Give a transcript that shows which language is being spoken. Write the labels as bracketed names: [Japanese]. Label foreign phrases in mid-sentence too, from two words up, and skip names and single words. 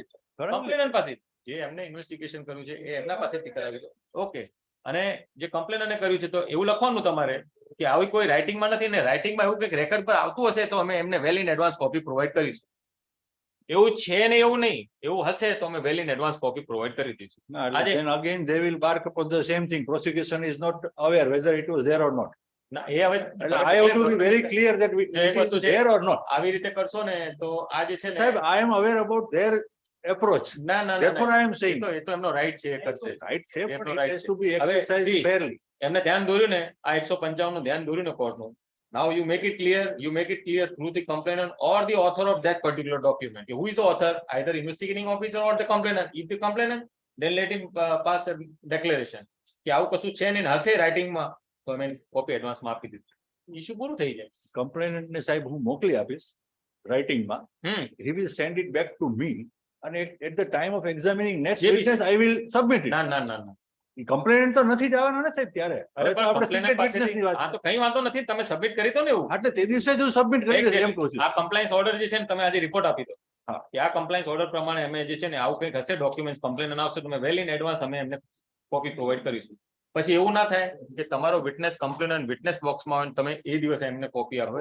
[Gujarati] કમ્પ્લેનન્ટ પાસે જે એમને ઇન્વેસ્ટિગેશન કર્યું છે એ એમના પાસેથી કરાવી દો. ઓકે. અને જે કમ્પ્લેનન્ટ કર્યું છે તો એવું લખવાનું તમારે કે આવી કોઈ રાઇટિંગમાં નથી ને રાઇટિંગમાં એવું કંઈક રેકોર્ડ પર આવતું હશે તો અમે એમને [English] well in advance copy provide [Gujarati] કરીશું. એવું છે ને એવું નહીં, એવું હશે તો અમે [English] well in advance copy provide [Gujarati] કરી દઈશું. [English] then again they will bark upon the same thing. Prosecution is not aware whether it was there or not. [Gujarati] ના એ હવે [English] I have to be very clear that it is there or not. [Gujarati] આવી રીતે કરશો ને તો આ જે છે ને સાહેબ, [English] I am aware about their approach. [Gujarati] ના ના [English] Therefore I am saying [Gujarati] એ તો એમનો રાઈટ છે એ કરશે. right છે એમનો [English] but right it has [Gujarati] છે. [English] to be [Gujarati] હવે [English] exercised see, fairly. [Gujarati] એમને ધ્યાન દોર્યું ને આ 155 નું ધ્યાન દોર્યું ને કોર્ટનું. [English] Now you make it clear through the complainant or the author of that particular document. Who is the author? Either investigating officer or the complainant. If the complainant, then let him pass a declaration. [Gujarati] કે આવું કશું છે ને હશે રાઇટિંગમાં તો અમે કોપી એડવાન્સમાં આપી દીધું. ઇશ્યુ પૂરું થઈ જાય. Complainant ને સાહેબ હું મોકલી આપીશ writingમાં. [English] He will send it back to me and at the time of examining next [Gujarati] જે બી [English] witness I will submit it. [Gujarati] ના ના ના ના કમ્પ્લેનન્ટ તો નથી જવાનો ને સાહેબ ત્યારે. અરે હવે તો આપણે પણ [English] secret complainant [Gujarati] witness ની વાત હા તો કઈ વાંધો નથી તમે સબમિટ કરી દો ને એવું. એટલે તે દિવસે જ હું સબમિટ કરી દઈશ એમ કહું છું. આ [English] compliance order [Gujarati] જે છે ને તમે આજે રિપોર્ટ આપી દો. હા. કે આ [English] compliance order [Gujarati] પ્રમાણે અમે જે છે ને આવું કંઈક હશે [English] document complain [Gujarati] આવશે તો [English] well in advance [Gujarati] અમે એમને [English] copy provide [Gujarati] કરીશું. પછી એવું ના થાય કે તમારો [English] witness complain witness [Gujarati] બોક્સમાં હોય તમે એ દિવસે એમને કોપી આપો.